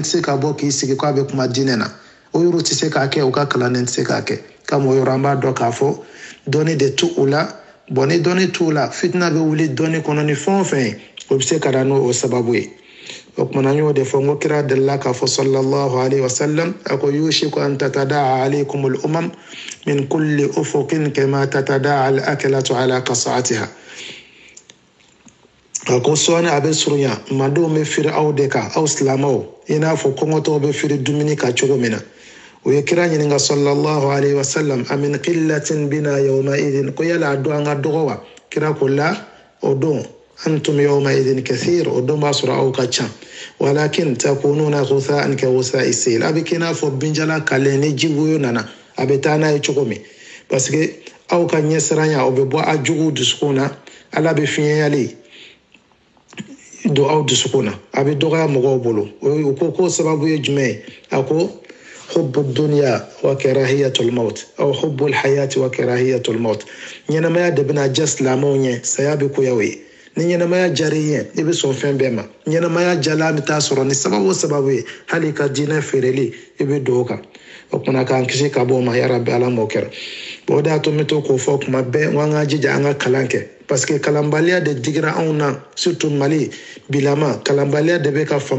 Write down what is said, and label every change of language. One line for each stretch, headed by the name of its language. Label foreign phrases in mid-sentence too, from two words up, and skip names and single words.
Bambara: se ka bɔ k'i sigi k'a bɛ kuma diinɛ na o yɔrɔ tɛ se k'a kɛ u ka kalanden tɛ se k'a kɛ kama o yɔrɔ an b'a dɔn k'a fɔ dɔnni de t'u la ni dɔnni t'u la fitina bɛ wuli dɔnni kɔnɔ ni fɛn o fɛn ye o bɛ se ka na n'o sababu ye o kumana an y'o de fɔ n ko kira delila k'a fɔ
Arabic: صلى الله عليه وسلم
Bambara: a ko
Arabic: يوشك أن تداعى عليكم الأمم من كل أفق كما تداعى الأكلة على قصعتها
Bambara: a ko sɔɔni a bɛ surunya mandenw bɛ firi aw de kan aw silamɛw i n'a fɔ kɔngɔtɔw bɛ firi dumuni kan cogo min na o ye kira ɲininka
Arabic: صلى الله عليه وسلم أمن قلة بنا يومئذ
Bambara: ko yala a don an ka dɔgɔ wa kira ko la o don
Arabic: أنتم يومئذ كثير
Bambara: o don b'a sɔrɔ aw ka ca
Arabic: ولكن تكونون غثاء كغثاء السيل
Bambara: a bɛ kɛ i n'a fɔ binjala kalen ni jiwoyo nana a bɛ taa n'a ye cogo min
French: parce que
Bambara: aw ka ɲɛsiranya o bɛ bɔ a juguw dusukun na ala bɛ fiɲɛyali don aw dusukun na a bɛ dɔgɔya mɔgɔw bolo o ko k'o sababu ye jumɛn ye a ko
Arabic: حب الدنيا وكراهية الموت أو حب الحياة وكراهية الموت
Bambara: ɲɛnamaya de bɛna diya silamɛw ɲɛ saya bɛ koya o ye ni ɲɛnamaya diyar'i ye i bɛ sɔn fɛn bɛɛ ma ɲɛnamaya jala bɛ taa sɔrɔ ni sababu o sababu ye hali ka diinɛ feereli i bɛ don o kan o kumana k'an kisi ka bɔ o ma yarabi ala m'o kɛra o de y'a to n bɛ to k'o fɔ kuma bɛɛ n ko an ka jija an ka kalan kɛ
French: parce que
Bambara: kalanbaliya de digira anw na surtout Mali bilama kalanbaliya de bɛ ka fanga